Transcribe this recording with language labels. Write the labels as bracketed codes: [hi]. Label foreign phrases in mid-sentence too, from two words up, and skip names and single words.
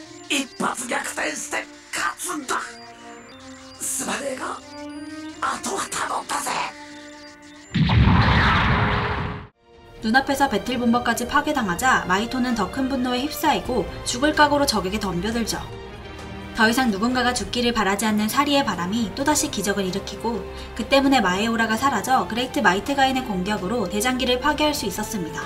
[ja] 一発逆転して勝つんだ。すまねえがあとは頼んだぜ。 [ko] 눈앞에서 배틀본버까지 파괴당하자 마이토는 더 큰 분노에 휩싸이고 죽을 각오로 적에게 덤벼들죠. 더 이상 누군가가 죽기를 바라지 않는 사리의 바람이 또다시 기적을 일으키고 그 때문에 마에오라가 사라져 그레이트 마이트가인의 공격으로 대장기를 파괴할 수 있었습니다.